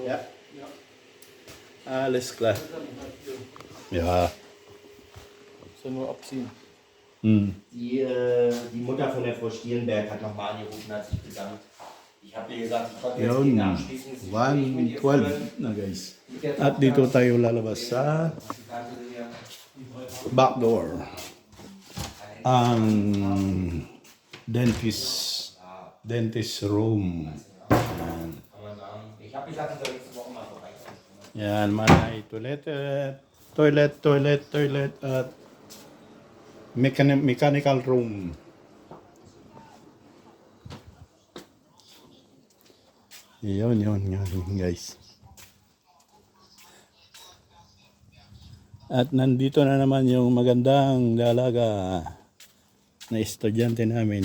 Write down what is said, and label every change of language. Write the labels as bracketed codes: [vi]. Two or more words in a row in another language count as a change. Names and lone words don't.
[de] Ja. Alles klar. Ja. So nur abziehen. Die Mutter von der Frau Stierenberg hat nochmal angerufen, hat sich bedankt. Ich habe ihr gesagt, ich konnte jetzt [tl] Yun. [de] nicht abschließen. Sie spricht mit ihr [tl] 1:12 na guys. At dito tayo lalabas sa back door. [en] Ang dentist room. [tl] Yan. [de] Ich habe gesagt, ich soll nächste Woche mal vorbeikommen. [tl] Yan, may toilet at [en] mechanical room. [tl] Yun guys. At nandito na naman yung magandang dalaga na estudyante namin.